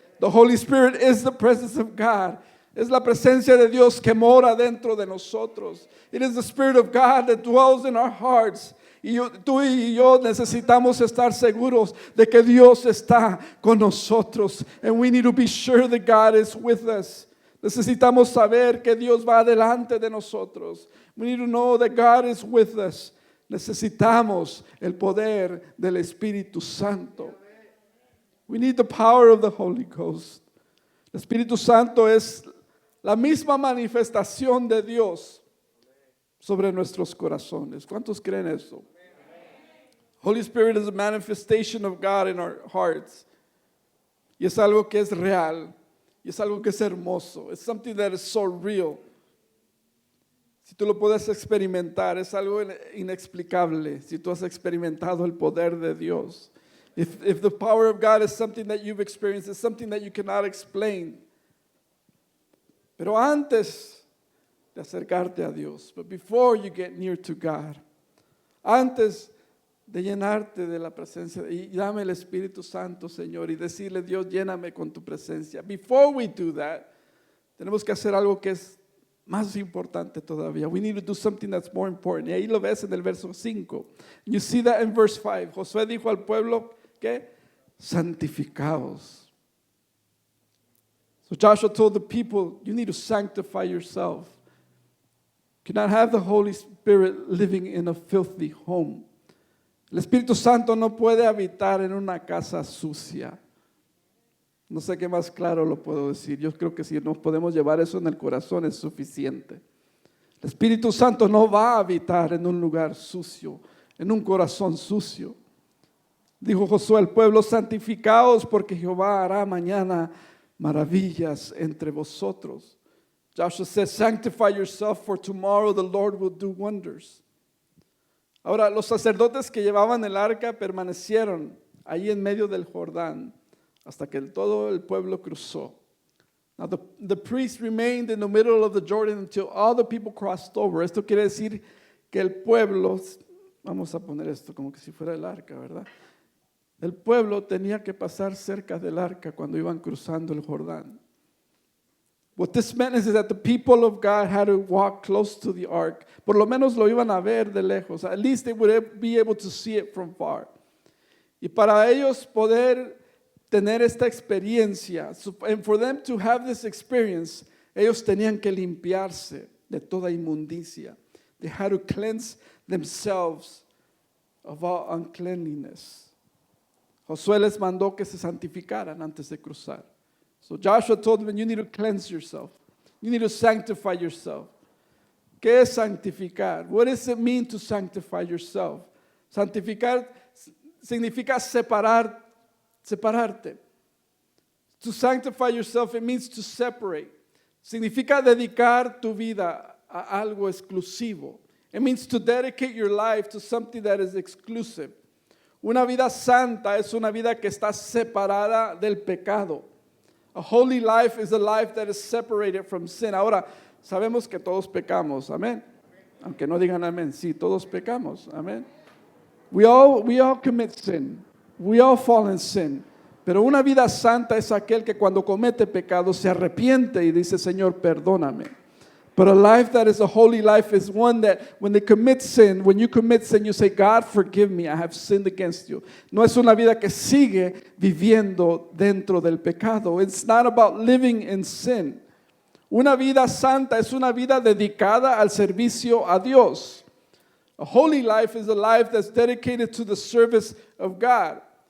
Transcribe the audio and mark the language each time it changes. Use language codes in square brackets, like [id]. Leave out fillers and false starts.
[en] The Holy Spirit is the presence of God. [es] Es la presencia de Dios que mora dentro de nosotros. [en] It is the Spirit of God that dwells in our hearts. [es] Y tú y yo necesitamos estar seguros de que Dios está con nosotros. [en] And we need to be sure that God is with us. [es] Necesitamos saber que Dios va delante de nosotros. [en] We need to know that God is with us. [es] Necesitamos el poder del Espíritu Santo. [en] We need the power of the Holy Ghost. [es] El Espíritu Santo es la misma manifestación de Dios sobre nuestros corazones. ¿Cuántos creen eso? [en] Holy Spirit is a manifestation of God in our hearts. [es] Y es algo que es real. Y es algo que es hermoso. [en] It's something that is so real. [es] Si tú lo puedes experimentar, es algo inexplicable. Si tú has experimentado el poder de Dios. [en] If the power of God is something that you've experienced, it's something that you cannot explain. [es] Pero antes de acercarte a Dios, [en] but before you get near to God, [es] antes de llenarte de la presencia, y dame el Espíritu Santo, Señor, y decirle, Dios, lléname con tu presencia. [en] Before we do that, [es] tenemos que hacer algo que es más importante todavía. [en] We need to do something that's more important. [es] Y ahí lo ves en el verso 5. [en] You see that in verse 5. [es] Josué dijo al pueblo, ¿qué? Santificaos. [en] So Joshua told the people, you need to sanctify yourself. You cannot have the Holy Spirit living in a filthy home. [es] El Espíritu Santo no puede habitar en una casa sucia. No sé qué más claro lo puedo decir. Yo creo que si nos podemos llevar eso en el corazón es suficiente. El Espíritu Santo no va a habitar en un lugar sucio, en un corazón sucio. Dijo Josué al pueblo, santificaos porque Jehová hará mañana maravillas entre vosotros. [en] Joshua says, sanctify yourself for tomorrow the Lord will do wonders. [es] Ahora, los sacerdotes que llevaban el arca permanecieron ahí en medio del Jordán hasta que todo el pueblo cruzó. [en] Now the priests remained in the middle of the Jordan until all the people crossed over. [es] Esto quiere decir que el pueblo, vamos a poner esto como que si fuera el arca, ¿verdad? El pueblo tenía que pasar cerca del arca cuando iban cruzando el Jordán. [en] What this meant is that the people of God had to walk close to the ark. [es] Por lo menos lo iban a ver de lejos. [en] At least they would be able to see it from far. [es] Y para ellos poder tener esta experiencia, [en] and for them to have this experience, [es] ellos tenían que limpiarse de toda inmundicia. [en] They had to cleanse themselves of all uncleanliness. [es] Josué les mandó que se santificaran antes de cruzar. [en] So Joshua told them, you need to cleanse yourself. You need to sanctify yourself. [es] ¿Qué es santificar? [en] What does it mean to sanctify yourself? [es] Santificar significa separarte. [en] To sanctify yourself, it means to separate. [es] Significa dedicar tu vida a algo exclusivo. [en] It means to dedicate your life to something that is exclusive. [es] Una vida santa es una vida que está separada del pecado. [en] A holy life is a life that is separated from sin. [es] Ahora, sabemos que todos pecamos, amén. Aunque no digan amén, sí, todos pecamos, amén. [en] We all commit sin. We all fall in sin. [es] Pero una vida santa es aquel que cuando comete pecado se arrepiente y dice, Señor, perdóname. [en] But a life that is a holy life is one that when you commit sin, you say, God, forgive me, I have sinned against you. [es] No es una vida que sigue viviendo dentro del pecado. [en] It's not about living in sin. [es] Una vida santa es una vida dedicada al servicio a Dios. [en] A holy life is a life that's dedicated to the service of God.